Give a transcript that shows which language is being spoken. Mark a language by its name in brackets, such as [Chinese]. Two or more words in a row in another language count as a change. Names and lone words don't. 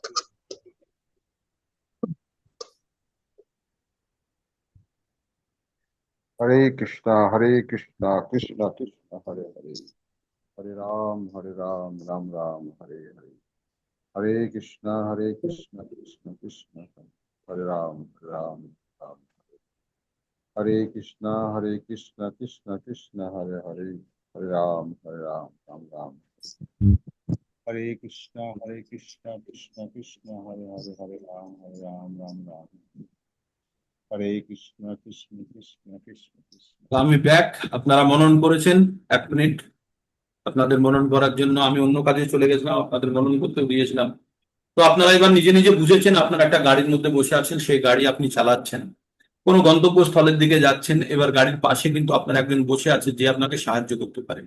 [Sanskrit] हरे कृष्णा कृष्णा कृष्णा हरे हरे, हरे राम राम राम हरे हरे। Hare Krishna, Krishna Krishna, Hare Ram, Ram Ram. Hare Krishna, Krishna Krishna, Hare Hare, Hare Ram, Ram Ram. Hare Krishna, Krishna Krishna, Hare Hare, Hare Ram, Ram Ram. Hare Krishna, Krishna Krishna, Krishna Krishna. [Bangla] তো আমি ব্যাক, আপনারা মনন করেছেন। 1 মিনিট আপনাদের মনন করার জন্য আমি অন্য কাজে চলে গেছিলাম, আপনাদের মনন করতে দিয়েছিলাম। তো আপনারা এবার নিজে নিজে বুঝেছেন, আপনারা একটা গাড়ির মধ্যে বসে আছেন, সেই গাড়ি আপনি চালাচ্ছেন, কোনো গন্তব্যস্থলের দিকে যাচ্ছেন। এবার গাড়ির পাশে কিন্তু আপনার একজন বসে আছে যে আপনাকে সাহায্য করতে পারে।